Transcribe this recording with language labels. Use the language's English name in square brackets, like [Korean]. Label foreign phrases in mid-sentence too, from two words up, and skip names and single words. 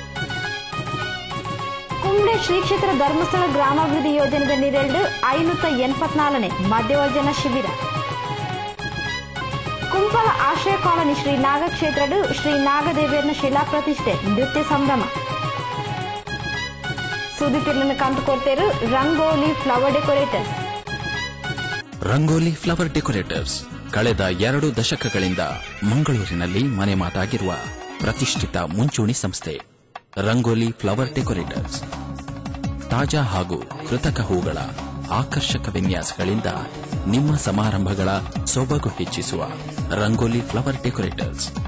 [Tulu] ಕುಂಬ್ಳೆ ಶ್ರೀ ಕ್ಷೇತ್ರ ಧರ್ಮಸ್ಥಳ ಗ್ರಾಮಾಭಿವೃದ್ಧಿ ಯೋಜನೆದ ನೀರೆರಡು 584ನೇ ಮಧ್ಯವರ್ಜನ ಶಿಬಿರ. ಕುಂಪಲ ಆಶ್ರಯ ಕಾಲನಿ ಶ್ರೀ ನಾಗ ಕ್ಷೇತ್ರಡು ಶ್ರೀ ನಾಗದೇವಿಯರ್ನ ಶಿಲಾ ಪ್ರತಿಷ್ಠೆ ನೃತ್ಯ ಸಂಭ್ರಮ. ಸುದ್ದಿ ತಿರುಳನ್ನು ಕಂಡುಕೊಡ್ತೇರು ರಂಗೋಲಿ ಫ್ಲವರ್ ಡೆಕೋರೇಟರ್ಸ್. [Kannada] ರಂಗೋಲಿ ಫ್ಲವರ್ ಡೆಕೋರೇಟರ್ಸ್ ಕಳೆದ 2 ದಶಕಗಳಿಂದ ಮಂಗಳೂರಿನಲ್ಲಿ ಮನೆ ಮಾತಾಗಿರುವ ಪ್ರತಿಷ್ಠಿತ ಮುಂಚೂಣಿ ಸಂಸ್ಥೆ. ರಂಗೋಲಿ ಫ್ಲವರ್ ಡೆಕೋರೇಟರ್ಸ್ ತಾಜಾ ಹಾಗೂ ಕೃತಕ ಹೂಗಳ ಆಕರ್ಷಕ ವಿನ್ಯಾಸಗಳಿಂದ ನಿಮ್ಮ ಸಮಾರಂಭಗಳ ಸೊಬಗು ಹೆಚ್ಚಿಸುವ ರಂಗೋಲಿ ಫ್ಲವರ್ ಡೆಕೋರೇಟರ್ಸ್.